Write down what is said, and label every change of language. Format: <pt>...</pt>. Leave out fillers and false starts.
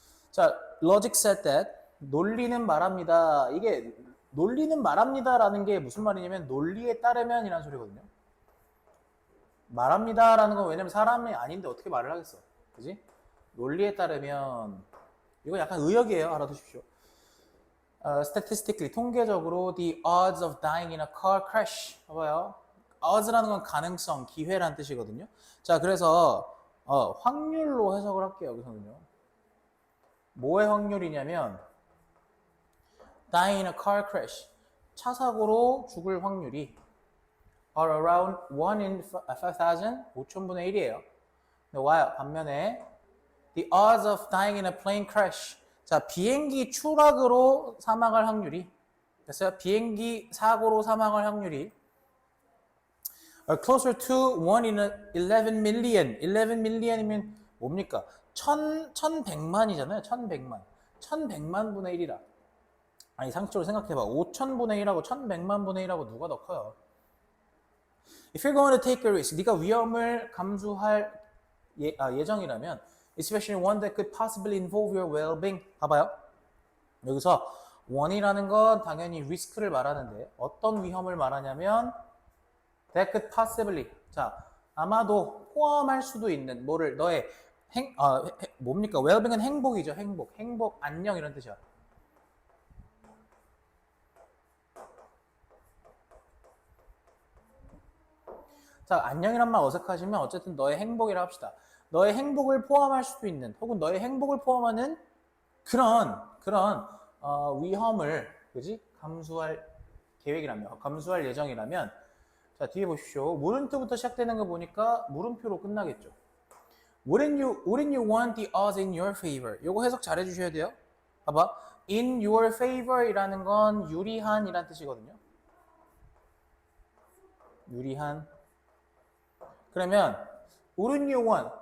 <ko>자,</ko> <en>logic said that,</en> <ko>논리는 말합니다. 이게 논리는 말합니다라는 게 무슨 말이냐면 논리에 따르면 이라는 소리거든요. 말합니다라는 건 왜냐면 사람이 아닌데 어떻게 말을 하겠어. 그지? 논리에 따르면 이거 약간 의역이에요. 알아두십시오.</ko> <en>Statistically,</en> <ko>통계적으로</ko> <en>the odds of dying in a car crash.</en> <ko>봐봐요. odds라는 건 가능성, 기회란 뜻이거든요. 자, 그래서 확률로 해석을 할게요. 여기서는요. 뭐의 확률이냐면</ko> <en>dying in a car crash.</en> <ko>차 사고로 죽을 확률이</ko> <en>are around 1 in 5,000,</en> <ko>5천분의 1이에요. 근데 반면에</ko> <en>the odds of dying in a plane crash.</en> <ko>자, 비행기 추락으로 사망할 확률이 됐어요? 비행기 사고로 사망할 확률이</ko> <en>are closer to 1 in 11 million.</en> <ko>11 million이면 뭡니까? 1,100만이잖아요. 1,100만. 1,100만 분의 1이라. 아니, 상식적으로 생각해봐. 5,000분의 1하고 1,100만 분의 1하고 누가 더 커요?</ko> <en>If you're going to take a risk,</en> <ko>네가 위험을 감수할 예정이라면</ko> <en>especially one that could possibly involve your well-being.</en> <ko>봐봐요. 여기서 one이라는 건 당연히 리스크를 말하는데 어떤 위험을 말하냐면</ko> <en>that could possibly.</en> <ko>자, 아마도 포함할 수도 있는 뭐를 너의 뭡니까? well-being은 행복이죠. 행복, 안녕 이런 뜻이야. 자, 안녕이란 말 어색하시면 어쨌든 너의 행복이라 합시다. 너의 행복을 포함할 수도 있는 혹은 너의 행복을 포함하는 그런 위험을 그지? 감수할 계획이라면 감수할 예정이라면 자, 뒤에 보십시오. 물음표부터 시작되는 거 보니까 물음표로 끝나겠죠.</ko> <en>Wouldn't you want the odds in your favor?</en> <ko>요거 해석 잘 해주셔야 돼요. 봐봐.</ko> <en>In your favor</en> <ko>이라는 건 유리한 이란 뜻이거든요. 유리한. 그러면</ko> <en>wouldn't you want?</en>